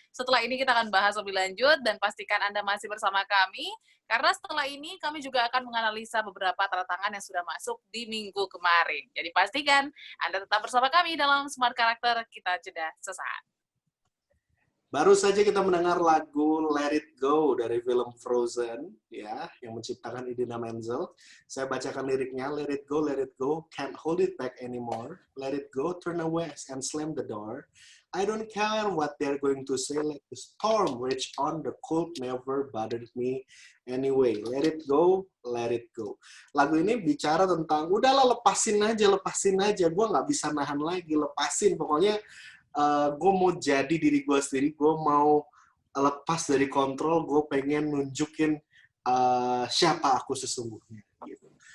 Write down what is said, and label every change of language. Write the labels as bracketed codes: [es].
[id] Setelah ini kita akan bahas lebih lanjut dan pastikan Anda masih bersama kami, karena setelah ini kami juga akan menganalisa beberapa tantangan yang sudah masuk di minggu kemarin. Jadi pastikan Anda tetap bersama kami dalam Smart Karakter. Kita jeda sesaat. Baru saja kita mendengar lagu Let It Go dari film Frozen, ya, yang menciptakan Idina Menzel. Saya bacakan liriknya, [en] let it go, can't hold it back anymore. Let it go, turn away and slam the door. I don't care what they're going to say, let the storm rage on, the cold never bothered me anyway. Let it go, let it go. [id] Lagu ini bicara tentang, udahlah lepasin aja, gue nggak bisa nahan lagi, lepasin, pokoknya gue mau jadi diri gue sendiri, gue mau lepas dari kontrol, gue pengen nunjukin siapa aku sesungguhnya. Gitu.